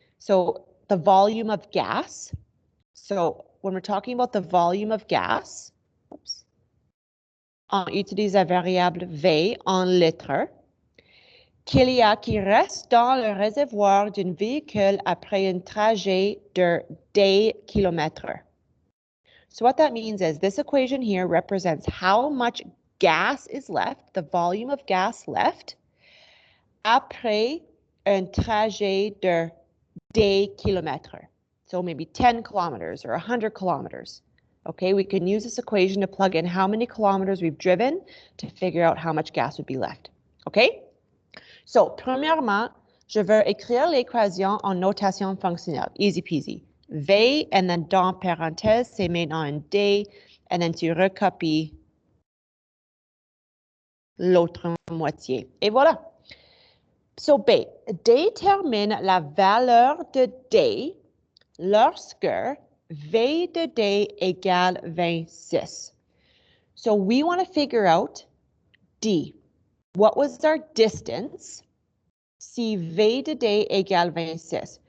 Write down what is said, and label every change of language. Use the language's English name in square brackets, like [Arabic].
[English] So the volume of gas. So when we're talking about the volume of gas, [French] on utilise la variable V en litres, qu'il y a qui reste dans le réservoir d'un véhicule après un trajet de 10 kilomètres. [English] So what that means is this equation here represents how much gas is left, the volume of gas left, [French] après un trajet de des kilomètres. [English] So maybe 10 kilometers or 100 kilometers. Okay, we can use this equation to plug in how many kilometers we've driven to figure out how much gas would be left. Okay? [French] So, premièrement, je veux écrire l'équation en notation fonctionnelle. [English] Easy peasy. [French] V, and then dans parenthèse, c'est maintenant un D, and then tu recopies l'autre moitié. Et voilà. So, B, détermine la valeur de D lorsque V de D égale 26. [English] So, we want to figure out D. What was our distance [French] si V de D égale 26?